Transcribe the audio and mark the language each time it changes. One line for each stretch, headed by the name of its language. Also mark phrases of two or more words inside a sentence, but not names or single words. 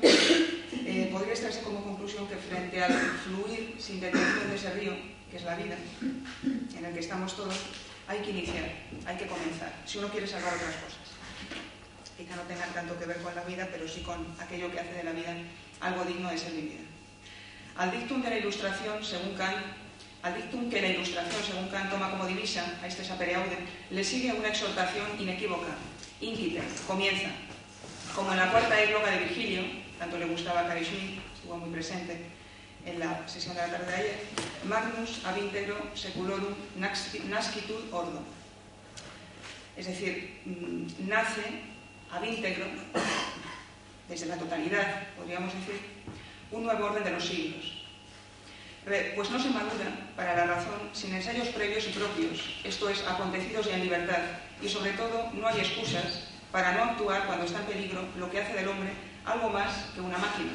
Spanish: Podría extraerse como conclusión que frente al fluir sin detención de ese río, que es la vida, en el que estamos todos, hay que iniciar, hay que comenzar, si uno quiere salvar otras cosas. Quizá no tengan tanto que ver con la vida, pero sí con aquello que hace de la vida algo digno de ser vivida. Al dictum de la Ilustración, según Kant, al dictum que la Ilustración, según Kant, toma como divisa a este
Latin: sapere aude,
Spanish: le sigue una exhortación inequívoca. Incite, comienza. Como en la cuarta égloga de Virgilio, tanto le gustaba a Carl Schmitt, estuvo muy presente en la sesión de la tarde de ayer,
Latin: Magnus ab integro seculorum nascitur ordo.
Spanish: Es decir, nace
Latin: ab integro,
Spanish: desde la totalidad, podríamos decir, un nuevo orden de los siglos. Pues no se madura para la razón sin ensayos previos y propios, esto es, acontecidos y en libertad, y sobre todo no hay excusas para no actuar cuando está en peligro lo que hace del hombre algo más que una máquina.